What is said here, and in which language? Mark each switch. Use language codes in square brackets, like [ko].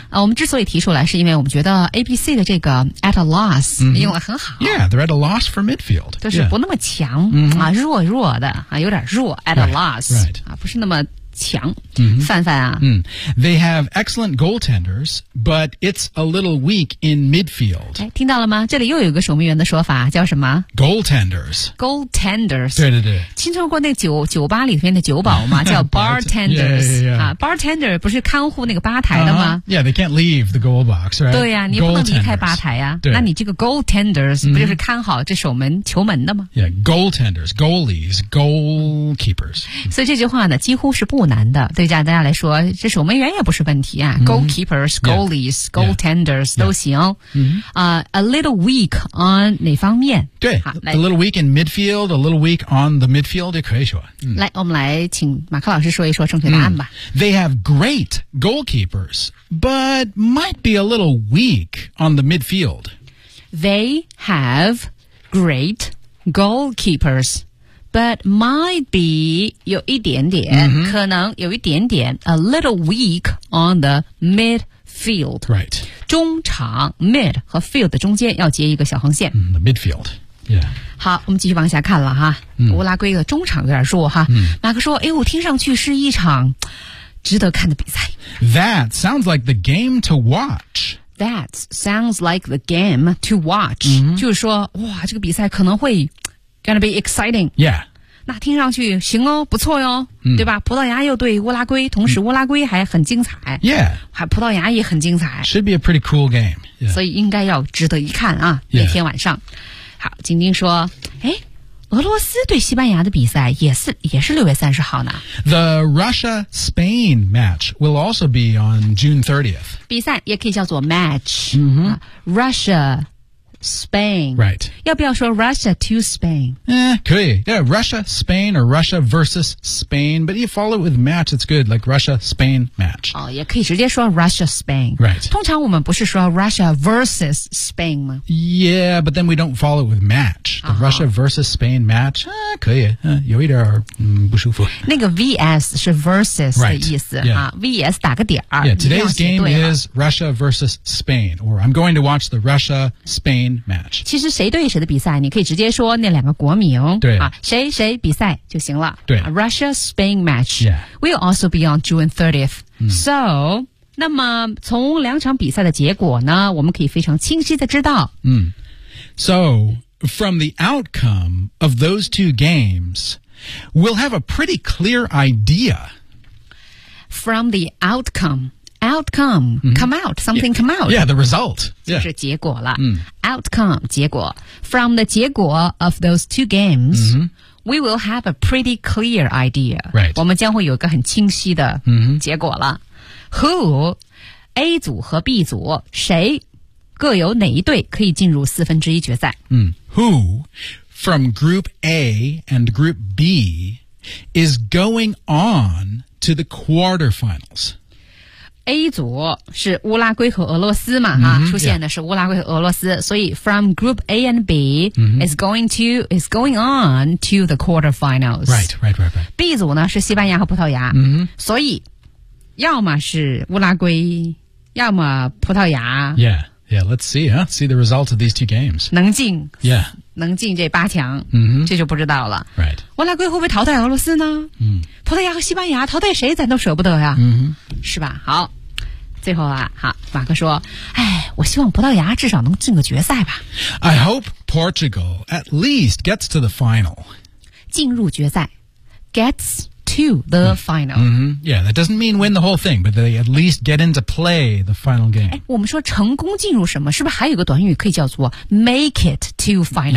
[zh] 我们之所以提出来，是因为我们觉得 ABC 的这个 [en] at a loss [zh] 用得很好。 [en] Yeah, they're at a loss for midfield. [zh] 就是不那么强、弱弱的、有点弱 at [en] right, a loss、 right. [zh] 不是那么强。范范啊。 [en] They have excellent goaltenders, but it's a little weak in midfield. [zh] 听到了吗？这里又有一个守门员的说法，叫什么 [en] ？Goaltenders. Goaltenders. [zh] 对对对。听说过那酒吧里面的酒保吗？叫 bartender. Bartender 不是看护那个吧台的吗 [en] ？Yeah, they can't leave the goal box, right? [zh] 对呀、你不能离开吧台呀、那你这个 goaltenders 不就是看好这守门球门的吗 [en] ？Yeah, goaltenders, goalies, goalkeepers. [zh] 所以这句话呢，几乎是不难的。对大家来说，这守门员也不是问题啊。 [en] Goalkeepers, goalies, goaltenders [zh] 都行。 [en] A little weak on [zh] 哪方面？对，好 [en] ，a little weak in midfield, a little weak on the midfield [zh] 也可以说。来，我们来请马克老师说一说正确答案吧。 [en] They have great goalkeepers, but might be a little weak on the midfield. They have great goalkeepers. But might be [zh] 有一点点、可能有一点点 [en] a little weak on the midfield. Right. [zh] 中场 mid 和 field 中间要接一个小横线。 [en] The midfield. Yeah. [zh] 好，我们继续往下看了哈。乌拉圭的中场有点弱哈。马克说：“哎，我听上去是一场值得看的比赛。” [en] That sounds like the game to watch. That sounds like the game to watch.、 [zh] 就是说，哇，这个比赛可能会。 [en] Gonna be exciting. Yeah. [zh] 那听上去行哦，不错哟，对吧？葡萄牙又对乌拉圭，同时乌拉圭还很精彩。 [en] Yeah. [zh] 还葡萄牙也很精彩。 [en] Should be a pretty cool game. Yeah. [zh] 所以应该要值得一看啊，那天晚上。 [en] Yeah. [zh] 好，晶晶说，诶，俄罗斯对西班牙的比赛也是6月30号呢。 [en] The Russia-Spain match will also be on June 30th. [zh] 比赛也可以叫做 match.、 [en] Mm-hmm. Russia-Spain. Right. [zh] 要不要说 [en] Russia to Spain? [zh] 可以。 [en] Yeah, Russia-Spain or Russia versus Spain. But you follow it with match, it's good. Like Russia-Spain match. [zh] 哦，也可以直接说 Russia-Spain. [en] Right. [zh] 通常我们不是说 [en] Russia versus Spain [zh] 吗？ [en] Yeah, but then we don't follow it with match. The、uh-huh. Russia versus Spain match. [zh] 可以。有一点、不舒服。那个 VS 是 versus、 [en] right. [zh] 的意思、 [en] yeah. [zh] VS 打个点。 [en] Yeah, today's game is Russia versus Spain. Or I'm going to watch the Russia-Spain. Match. [zh] 其实谁对谁的比赛你可以直接说那两个国名对、啊、谁谁比赛就行了对 [en] Russia-Spain match、 yeah. will also be on June 30th、So [zh] 那么从两场比赛的结果呢我们可以非常清晰的知道、 [en] So from the outcome of those two games we'll have a pretty clear idea from the outcome,、mm-hmm. come out, something yeah, come out. Yeah, the result. Yeah. [zh] 就是结果了。Outcome, 结果。 [en] From the 结果 of those two games,、we will have a pretty clear idea. Right. [zh] 我们将会有一个很清晰的结果了。 Who, A 组和 B 组,谁各有哪一队可以进入四分之一决赛。 [en] Who, from group A and group B, is going on to the quarterfinals? [zh] A 组是乌拉圭和俄罗斯嘛、出现的是乌拉圭和俄罗斯、所以 [en] from group A and B、is going on to the quarterfinals. Right. [zh] B 组呢是西班牙和葡萄牙、所以要么是乌拉圭要么葡萄牙。 [en] Yeah, yeah, let's see, huh? See the result of these two games. [zh] 能进。 [en] Yeah. [zh] 能进这八强、这就不知道了。 [en] Right. [zh] 乌拉圭会不会淘汰俄罗斯呢、葡萄牙和西班牙淘汰谁咱都舍不得呀、是吧好最后啊好马克说哎，我希望葡萄牙至少能进个决赛吧 [en] I hope Portugal at least gets to the final [zh] 进入决赛 [en] gets to the final、 Yeah, that doesn't mean win the whole thing but they at least get into play the final game [zh] 我们说成功进入什么是不是还有个短语可以叫做 [en] make it to final